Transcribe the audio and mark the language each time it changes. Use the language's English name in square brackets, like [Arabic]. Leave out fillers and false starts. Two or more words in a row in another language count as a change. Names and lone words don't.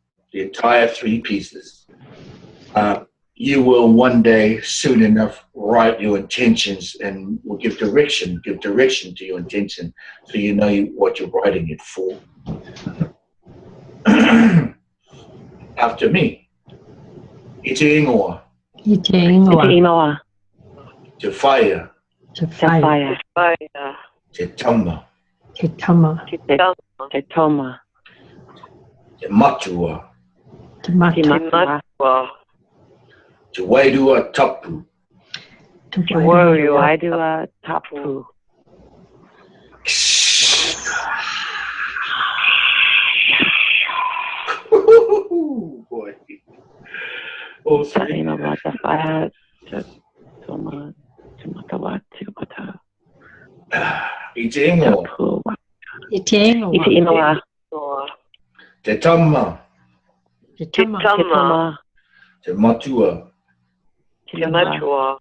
[English] The entire 3 pieces. You will one day, soon enough, write your intentions and will give direction to your intention so you know what you're writing it for. After me. [Māori] I te ingoa. I te ingoa. Te whaia. Te whaia. Te tama. Te tama. Te toma. Te matua. Te matua. Te wairua tapu. Te wairua tapu. [English] Boy. All 3. [Māori] I te ingoa. I te ingoa. Te tama. Te tama. Te matua. Te matua.